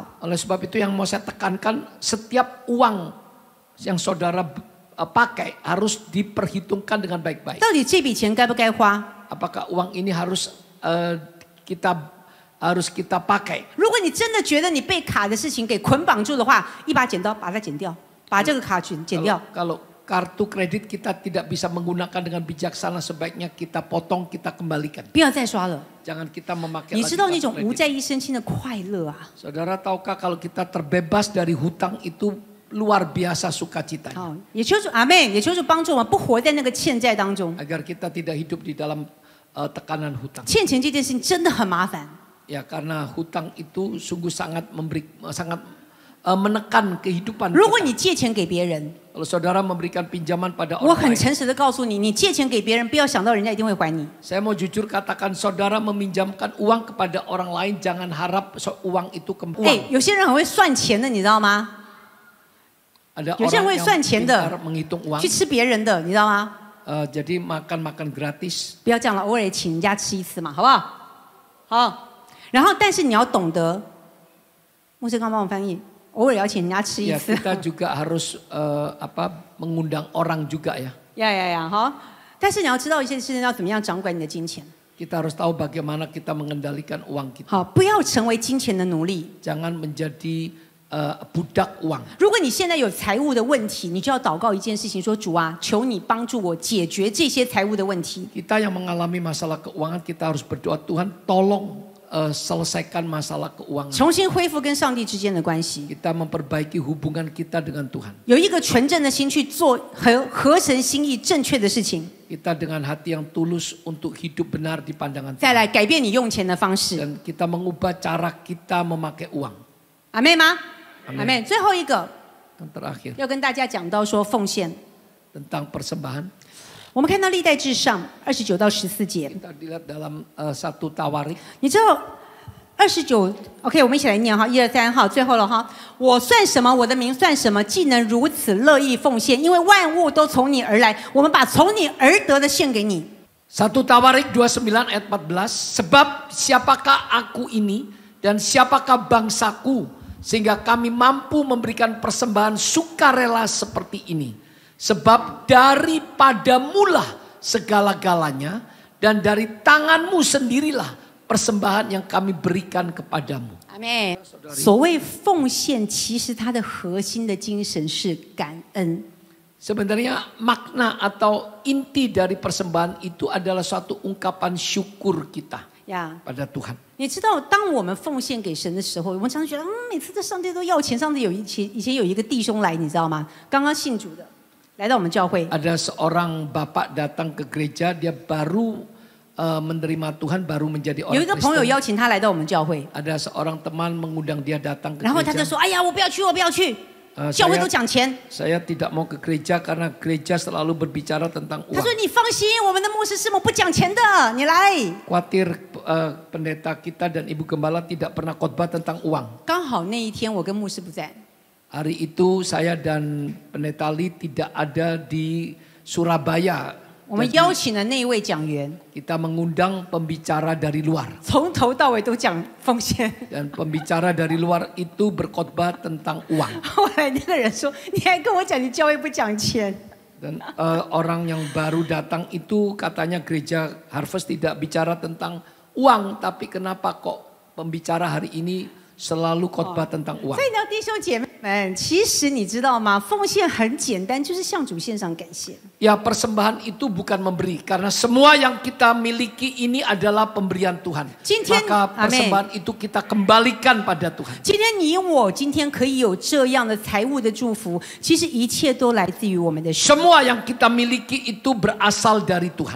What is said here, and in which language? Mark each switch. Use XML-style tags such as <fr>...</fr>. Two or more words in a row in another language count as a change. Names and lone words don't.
<id>Oleh sebab itu yang mau saya tekankan, setiap uang yang saudara pakai harus diperhitungkan dengan baik-baik.</id> <zh>到底这笔钱该不该花？</zh> <id>Apakah uang ini harus kita pakai?</id> <zh>如果你真的觉得你被卡的事情给捆绑住的话，一把剪刀把它剪掉，把这个卡剪掉。</zh> <id>Kalau kartu kredit kita tidak bisa menggunakan dengan bijaksana, sebaiknya kita potong, kita kembalikan.</id> <zh>不要再刷了。</zh> <id>Jangan kita memakai</id> <zh>你</zh> <id>lagi</id> <zh>知道那</zh> <id>kartu</id> <zh>种无</zh> <id>kredit.</id> <zh>债一身轻的快乐啊！</zh> <id>Saudara tahukah kalau kita terbebas dari hutang itu luar biasa sukacitanya.</id> <zh>好，也求主阿妹，也求主帮助我们不活在那个欠债当中。</zh> <id>Agar kita tidak hidup di dalam tekanan hutang.</id> <zh>欠钱这件事情真的很麻烦。</zh> <id>Ya, karena hutang itu sungguh sangat menekan kehidupan</id> <zh>如果</zh> <id>kita.</id> <zh>你借钱给别人，</zh> <id>Kalau saudara memberikan pinjaman pada</id> <zh>我</zh> <id>orang</id> <zh>很</zh> <id>lain,</id> <zh>诚实的告诉你，你借钱给别人，不要想到人家一定会还你。</zh> <id>saya mau jujur katakan, saudara meminjamkan uang kepada orang lain, jangan harap uang itu kembali.</id> <zh>哎，有些人很会算钱的，你知道吗？</zh> <id>Ada</id> <zh>有些人</zh> <id>orang</id> <zh>会</zh> <id>yang</id> <zh>算钱</zh> <id>pintar</id> <zh>的，</zh> <id>menghitung uang,</id> <zh>去吃别人的，你知道吗？</zh> <id>jadi makan gratis.</id> <zh>不要这样了，偶尔也请人家吃一次嘛，好不好？好。然后，但是你要懂得，牧师刚帮我翻译，偶尔也要请人家吃一</zh> <id>Ya,</id> <zh>次。</zh> <id>kita juga harus mengundang orang juga ya.</id> <zh>呀，好。但是你要知道一件事情，要怎么样掌管你的金钱。</zh> <id>Kita harus tahu bagaimana kita mengendalikan uang kita.</id> <zh>好，不要成为金钱的奴隶。</zh> <id>Jangan menjadi budak uang.</id> <zh>如果你现在有财务的问题，你就要祷告一件事情，说主啊，求你帮助我解决这些财务的问题。</zh> <id>Kita yang mengalami masalah keuangan, kita harus berdoa, Tuhan tolong selesaikan masalah keuangan.</id> <zh>重新恢复跟上帝之间的关系，</zh> <id>Kita memperbaiki hubungan kita dengan Tuhan.</id> <zh>有一个纯正的心去做合神心意正确的事情。</zh> <id>Kita dengan hati yang tulus untuk hidup benar di pandangan</id> <zh>再</zh> <id>Tuhan.</id> <zh>来改变你用钱的方式，</zh> <id>Dan kita mengubah cara kita memakai uang.</id> <zh>阿妹吗？</zh> <id>Amen</id> <zh>阿妹，最后一个</zh> <id>Yang terakhir</id> <zh>要跟大家讲到说奉献。</zh> <id>tentang persembahan.</id> <zh>我们看到历代志上29到14节，</zh> <id>Kita dilihat dalam 1 Tawarik.</id> <zh>你知道29 ，OK， 我们一起来念哈，1、2、3号，最后了哈。我算什么？我的名算什么？既能如此乐意奉献，因为万物都从你而来，我们把从你而得的献给你。</zh> <id>1 Tawarik 29 ayat 14. Sebab siapakah aku ini dan siapakah bangsaku sehingga kami mampu memberikan persembahan sukarela seperti ini. Sebab daripadamulah segala-galanya dan dari tanganmu sendirilah persembahan yang kami berikan kepadamu.</id> <zh>阿妹，所谓奉献，其实它的核心的精神是感恩。</zh> <id>Sebenarnya makna atau inti dari persembahan itu adalah suatu ungkapan syukur kita</id> <zh>呀，</zh> <id>pada Tuhan.</id> <zh>你知道，当我们奉献给神的时候，我们常常觉得，每次在上帝都要钱。上帝以前有一个弟兄来，你知道吗？刚刚信主的，来到我们教会。</zh> <id>Ada seorang bapak datang ke gereja, dia baru menerima Tuhan, baru menjadi</id> <zh>有</zh> <id>orang</id> <zh>一个朋友</zh> <id>Kristen.</id> <zh>邀请他来到我们教会，</zh> <id>Ada seorang teman mengundang dia datang ke</id> <zh>然后他就</zh> <id>gereja.</id> <zh>说：“哎呀，我不要去，我不要去，教会都讲钱。”</zh> <id>Saya tidak mau ke gereja karena gereja selalu berbicara tentang</id> <zh>他</zh> <id>uang.</id> <zh>说：“你放心，我们的牧师师母不讲钱的，你来。</zh> <id>Khawatir pendeta kita dan ibu gembala tidak pernah khotbah tentang uang. ”</id> <zh>刚好那一天我跟牧师不在，</zh> <id>Hari itu saya dan pendeta Li tidak ada di Surabaya.</id> <zh>我们邀请了那一位讲员，</zh> <id>Kita mengundang pembicara dari luar.</id> <zh>从头到尾都讲奉献。</zh> <id>Dan pembicara dari luar itu berkhotbah tentang uang.</id> <zh>后来那个人说：“你还跟我讲你教会不讲钱。”</zh> <id>Dan orang yang baru datang itu katanya gereja Harvest tidak bicara tentang uang. Tapi kenapa kok pembicara hari ini selalu khotbah tentang uang?</id> <zh>所以呢，弟兄姐妹们，其实你知道吗？奉献很简单，就是向主献上感谢。</zh> <id>Ya persembahan itu bukan memberi. Karena semua yang kita miliki ini adalah pemberian Tuhan.</id> <zh>Jintian,</zh> <id>Maka persembahan itu kita kembalikan pada Tuhan.</id> <zh>今天你我今天可以有这样的财务的祝福，其实一切都来自于我们的神。</zh> <id>Semua yang kita miliki itu berasal dari Tuhan.</id>